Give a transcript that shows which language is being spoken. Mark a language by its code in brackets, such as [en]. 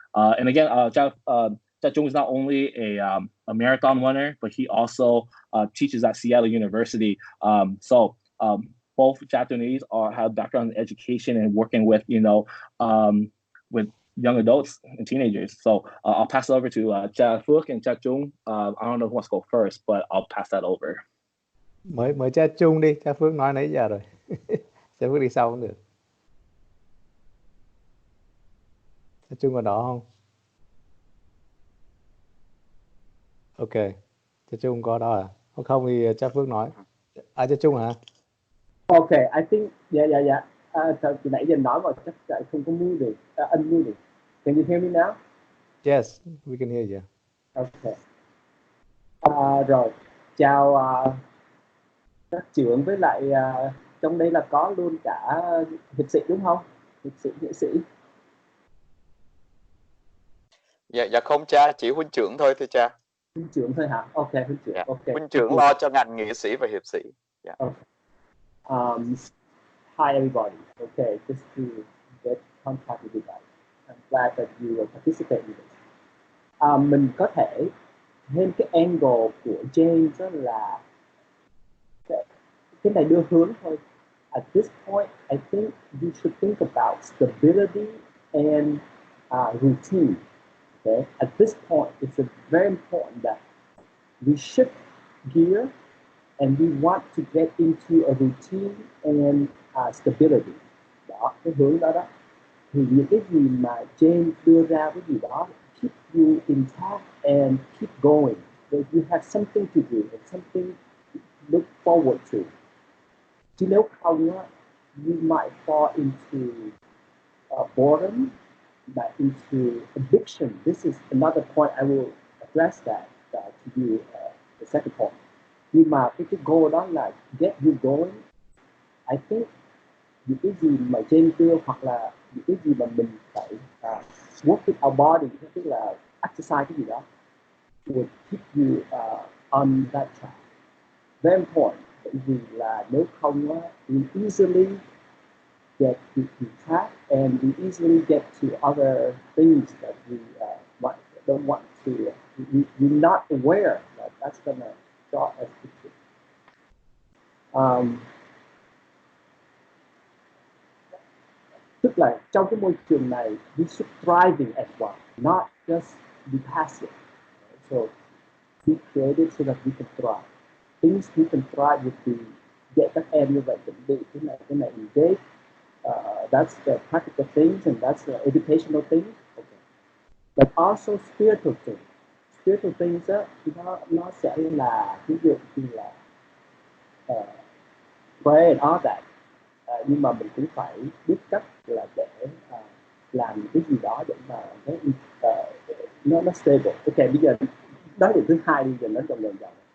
[en] And again, Jia Jung is not only a marathon runner, but he also teaches at Seattle University. So both Japanese have background in education and working with with young adults and teenagers. So I'll pass it over to Cha Phước and Cha Trung. I don't know who wants to go first, but I'll pass that over. [vi] Mời Cha Trung đi, Cha Phước nói nãy giờ rồi. Cha Phước đi sau cũng được. Cha Trung ở đó không? Ok, Cha Trung có đó à? Không thì Cha Phước nói. Cha Trung hả? [en] Okay, I think yeah. [vi] Từ nãy giờ nói mà chắc không có mute được, unmute được. [en] Can you hear me now? Yes, we can hear you. Okay. [vi] Rồi, chào các trưởng với lại trong đây là có luôn cả hiệp sĩ đúng không? Hiệp sĩ, nghệ sĩ. Dạ không cha, chỉ huynh trưởng thôi thưa cha. Huynh trưởng thôi hả? Ok, huynh trưởng. [en] Yeah. Okay. [vi] Huynh trưởng lo cho ngành nghệ sĩ và hiệp sĩ. [en] Yeah. Okay. Hi everybody. Okay, just to get contact with you guys. I'm glad that you will participate in this. [vi] Mình có thể thêm cái angle của James đó là cái này đưa hướng thôi. [en] At this point, I think you should think about stability and routine. Okay, at this point, it's very important that we shift gear and we want to get into a routine and stability. [vi] Đó, cái hướng đó đó. Thì những cái gì mà James đưa ra cái gì đó [en] keep you intact and keep going. So you have something to do and something to look forward to. [vi] Chứ nếu không, [en] you might fall into boredom, but into addiction. This is another point I will address that to you, the second point. [vi] Nhưng mà cái goal đó là [en] get you going. I think [vi] những cái gì mà James đưa hoặc là những cái gì mà mình phải [en] work with our body, [vi] tức là exercise cái gì đó, [en] will keep you on that track. Very important. [vi] Bởi vì là nếu không, [en] we easily get to track and we easily get to other things that we don't want to. We're not aware that that's gonna draw us to. [vi] Tức là trong cái môi trường này, [en] we should thriving as well, not just be passive. So we created so that we can thrive. Things we can thrive would be get [vi] các em như vậy chuẩn bị cái này [en] engage. That's the practical things and that's the educational things. Okay. But also spiritual things. [vi] Spiritual things đó, nó sẽ là ví dụ như là [en] pray and all that. [vi] Nhưng mà mình cũng phải biết cách là để làm cái gì đó để mà nó stable. Ok, bây giờ đó là thứ hai, bây giờ nó dần dần.